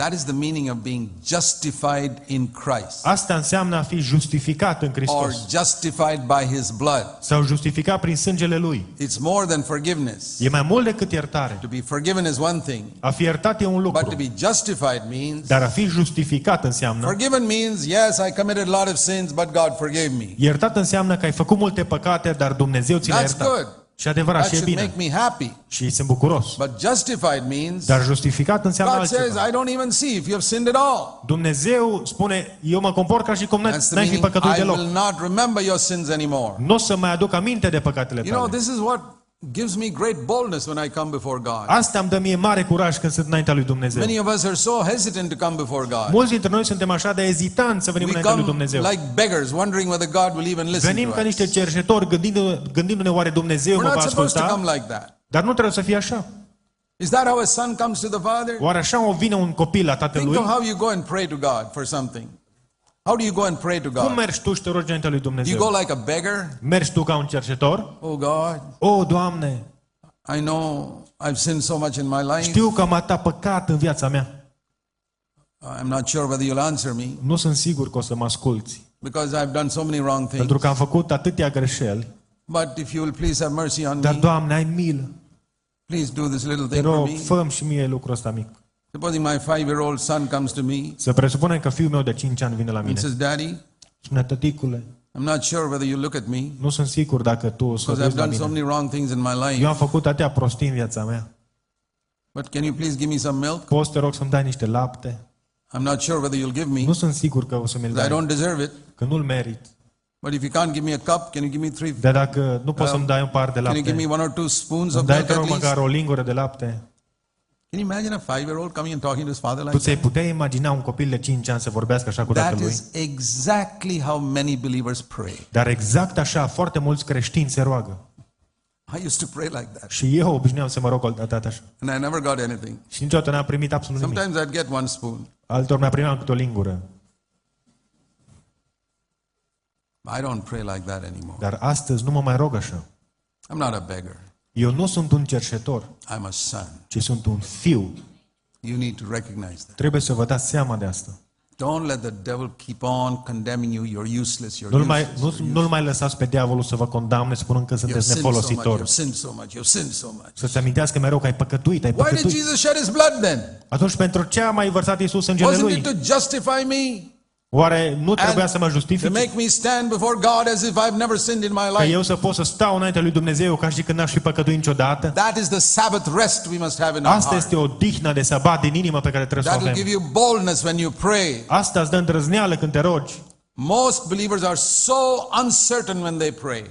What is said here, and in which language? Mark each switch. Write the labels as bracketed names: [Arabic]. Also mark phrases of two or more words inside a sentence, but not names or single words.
[English] That is the meaning of being justified in Christ, [Romanian] Asta înseamnă a fi justificat în [English] or [Romanian] Hristos [English] justified by His blood. [Romanian] sau justificat prin sângele Lui. [English] It's more than forgiveness. [Romanian] E mai mult decât iertare. [English] To be forgiven is one thing, [Romanian] A fi iertat e un [English] but to [Romanian] lucru, [English] be justified means, [Romanian] dar a fi justificat înseamnă [English] forgiven means, yes, I committed a lot of sins, but God forgave me. [Romanian] iertat înseamnă că ai făcut multe păcate, dar Dumnezeu ți le-a [English] That's [Romanian] iertat. [English] good. [Romanian] Și adevărat, [English] That [Romanian] și e [English] should [Romanian] bine. [English] make me happy. [Romanian] Și sunt bucuros. [English] But justified means, [Romanian] Dar justificat înseamnă [English] God says, [Romanian] altceva. [English] I don't even see if you have sinned at all. [Romanian] Dumnezeu spune, eu mă comport ca și cum [English] That's the [Romanian] n-ai fi [English] meaning, [Romanian] păcătuit [English] I [Romanian] deloc. [English] will not remember your sins anymore. [Romanian] Nu o să mai aduc aminte de păcatele [English] You know, [Romanian] tale. [English] this is what gives me great boldness when I come before God. [Romanian] Asta îmi dă mie mare curaj când sunt înaintea lui Dumnezeu. [English] Many of us are so hesitant to come before God. [Romanian] Mulți dintre noi suntem așa de ezitanți să venim [English] We [Romanian] înaintea lui [English] come [Romanian] Dumnezeu. [English] like beggars, wondering whether God will even listen [Romanian] Venim [English] to [Romanian] ca niște [English] us. [Romanian] cerșetori, gândindu-ne oare Dumnezeu [English] We're [Romanian] mă va [English] not supposed to [Romanian] asculta? [English] come like that. [Romanian] Dar nu trebuie să fie așa. [English] Is that how a son comes to the father? [Romanian] Oare așa o vine un copil la [English] Think [Romanian] tatălui? [English] of how you go and pray to God for something. How do you go and pray to [Romanian] Cum [English] God? [Romanian] mergi tu și te rogi înaintea lui [English] Do you go [Romanian] Dumnezeu? [English] like a beggar? [Romanian] Mergi tu ca un cerșetor? [English] Oh God, [Romanian] O, Doamne, [English] I know I've sinned so much in my life. [Romanian] știu că am atât păcat în viața mea. [English] I'm not sure whether you'll answer me [Romanian] Nu sunt sigur că o să mă asculți, [English] because I've done so many wrong things. [Romanian] pentru că am făcut atâtea greșeli. [English] But if you will please have mercy on [Romanian] Dar, [English] me, [Romanian] Doamne, ai milă. [English] please do this little [Romanian] Te [English] thing for [Romanian] rog, [English] me. [Romanian] fă-mi și mie lucrul ăsta mic. [English] Supposing my 5-year-old son comes to me [Romanian] Să presupunem că fiul meu de 5 ani vine la [English] and [Romanian] mine. [English] says, Daddy, [Romanian] Spune, tăticule, [English] I'm not sure whether you look at me [Romanian] nu sunt sigur dacă tu o să [English] because I've [Romanian] vezi la [English] done so [Romanian] mine. [English] many wrong things in my [Romanian] Eu [English] life. [Romanian] am făcut atâtea prostii în viața mea. [English] But can you please give me some milk? [Romanian] Poți, te rog, să-mi dai niște lapte? [English] I'm not sure whether you'll give me [Romanian] Nu sunt sigur că o să mi-l [English] because I [Romanian] dai, [English] don't deserve it. [Romanian] că nu-l merit. [English] But if you can't give me a cup, can you give me 3? [Romanian] Dar dacă nu poți să-mi dai un par de [English] Can you give [Romanian] lapte, [English] me 1 or 2 spoons [Romanian] îmi [English] of [Romanian] dai, [English] milk [Romanian] te [English] at [Romanian] rog, [English] least? [Romanian] măcar o lingură de lapte. [English] Can you imagine a 5-year-old coming and talking to his father [Romanian] Tu [English] like [Romanian] ți-ai [English] that? [Romanian] putea imagina un copil de 5 ani să vorbească așa cu [English] That [Romanian] tatălui? [English] is exactly how many believers pray. [Romanian] Dar exact așa, foarte mulți creștini se roagă. [English] I used to pray like that, [Romanian] Și eu obișnuiam să mă rog dată așa. [English] and I never got anything. [Romanian] Și niciodată n-am primit absolut nimic. [English] Sometimes I'd get 1 spoon. [Romanian] Altor mi-a primit câte o lingură. [English] I don't pray like that anymore. [Romanian] Dar astăzi nu mă mai rog așa. [English] I'm not a beggar. [Romanian] Eu nu sunt un cerșetor, [English] I'm a son. [Romanian] ci sunt un fiu. [English] You need to recognize that. [Romanian] Trebuie să vă dați seama de asta. [English] Don't let the devil keep on condemning you. You're useless. You're useless. [Romanian] Nu-l mai lăsați pe diavolul să vă condamne spunând că [English] You've [Romanian] sunteți [English] sinned so much. [Romanian] nefolositori. [English] You've sinned so much. You've sinned so much. [Romanian] Să-ți amintească mereu că ai păcătuit, ai [English] Why did [Romanian] păcătuit. [English] Jesus shed his blood then? [Romanian] Atunci pentru ce a mai vărsat Iisus sângele [English] Wasn't [Romanian] Lui? [English] it to justify me? [Romanian] Oare nu trebuia să mă [English] To [Romanian] justifice? [English] make me stand before God as if I've never sinned in my [Romanian] Ca [English] life? [Romanian] eu să pot să stau înaintea lui Dumnezeu ca și când n-aș fi păcătuit niciodată? [English] That is the Sabbath rest we must have in our [Romanian] Asta [English] heart. [Romanian] este o dihnă de sabat din inimă pe care trebuie să o [English] That will give [Romanian] avem. [English] you boldness when you pray. [Romanian] Asta îți dă îndrăzneală când te rogi. [English] Most believers are so uncertain when they pray.